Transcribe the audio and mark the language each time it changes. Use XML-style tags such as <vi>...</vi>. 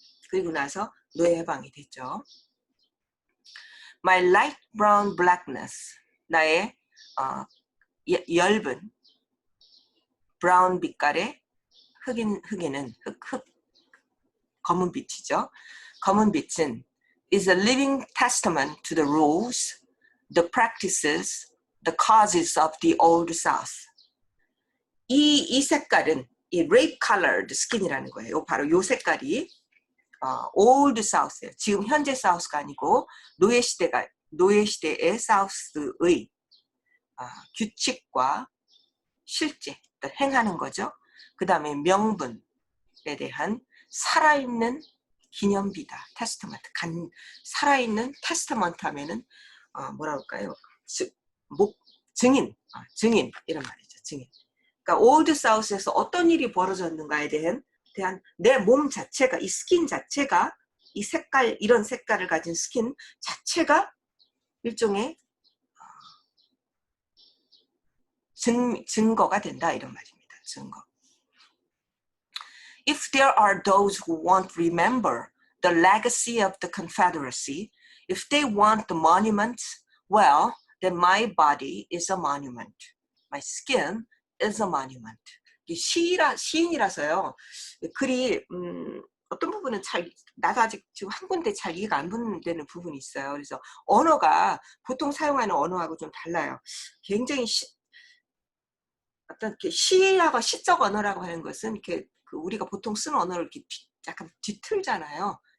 <ko>그리고 나서 노예 해방이 됐죠.</ko> <en>My light brown blackness,</en> <ko>나의 엷은 브라운 빛깔의 흑인은 검은 빛이죠. 검은 빛은</ko> <en>is a living testament to the rules, the practices, the causes of the old South.</en> <ko>이 색깔은 이</ko> <en>rape colored skin</en> <ko>이라는 거예요. 바로 이 색깔이 old South예요. 지금 현재 South가 아니고 노예 시대의 South의 규칙과 실제 행하는 거죠. 그 다음에 명분에 대한 살아있는 기념비다. 테스트먼트. 살아있는 테스트먼트 하면은 뭐라 할까요? 증인 이런 말이죠. 증인. 그러니까 올드 사우스에서 어떤 일이 벌어졌는가에 대한 내 몸 자체가, 이 스킨 자체가, 이 색깔, 이런 색깔을 가진 스킨 자체가 일종의 증거가 된다 이런 말입니다. 증거.</ko> <en>If there are those who won't remember the legacy of the Confederacy, if they want the monuments, well, then my body is a monument. My skin is a monument.</en> <ko>시인이라서요. 글이 어떤 부분은 나도 아직 지금 한 군데 잘 이해가 안 되는 부분이 있어요. 그래서 언어가 보통 사용하는 언어하고 좀 달라요. 굉장히 어떤 이렇게 시하고 시적 언어라고 하는 것은 이렇게 우리가 보통 쓰는 언어를 이렇게 약간 뒤틀잖아요.</ko>